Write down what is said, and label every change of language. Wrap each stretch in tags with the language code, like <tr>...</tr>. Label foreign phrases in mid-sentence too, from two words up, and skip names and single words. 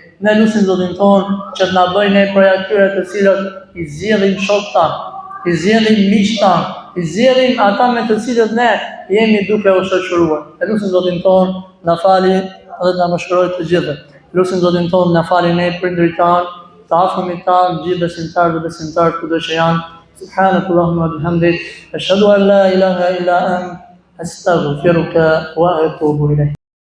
<sq>Ne lutim Zotin tonë që të na bëjë ne prej atyre të cilët i zgjedhin shokët tanë, i zgjedhin miqtë tanë, i zgjedhin ata me të cilët ne jemi duke u shoqëruar. Ne lutim Zotin tonë na fali dhe na mëshiroj të gjithë. Lutim Zotin tonë na fali ne prindërit tanë, të afërmit tanë, gjithë besimtarët dhe besimtarët kudo që janë.</sq> <ar>سبحانك اللهم وبحمدك، أشهد أن لا إله إلا أنت، أستغفرك وأتوب إليك.</ar>